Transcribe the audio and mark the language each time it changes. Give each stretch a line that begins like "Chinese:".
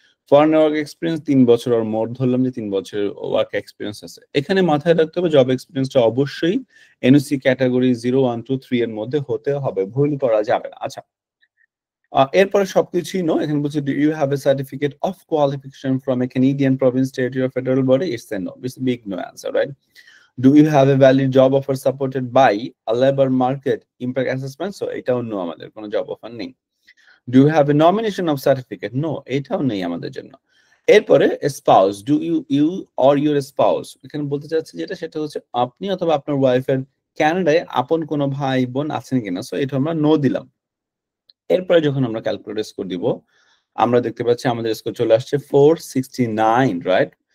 Bangla: Foreign work experience 3 বছর আর মোর, ধরলাম যে 3 বছরের ওয়ার্ক এক্সপিরিয়েন্স আছে। এখানে মাথায় রাখতে হবে জব এক্সপিরিয়েন্সটা অবশ্যই এনওসি ক্যাটাগরি 0, 1, 2, 3 এর মধ্যে হতে হবে, ভুল করা যাবে না। আচ্ছা, এরপরে সবকিছুই নো। এখানে বলছে do you have A certificate of qualification from a Canadian Province, territory or federal body? It's a no, it's big no answer, right?
English: Do you have a valid job offer supported by a labor market impact assessment?
Bangla: So এটাও no, আমাদের কোনো job offer নেই।
English: Do you have a nomination of certificate?
Bangla: No, এটাও নেই আমাদের জন্য। এরপরে spouse, do you or your spouse, এখানে বলতে চাচ্ছি যেটা সেটা হচ্ছে আপনি অথবা আপনার ওয়াইফের ক্যানাডায় আপন কোনো ভাই বোন আছেন কিনা, সো এটা আমরা নো দিলাম। এরপরে যখন আমরা ক্যালকুলেট স্কোর দিব আমরা দেখতে পাচ্ছি আমাদের স্কোর চলে আসছে 469, রাইট?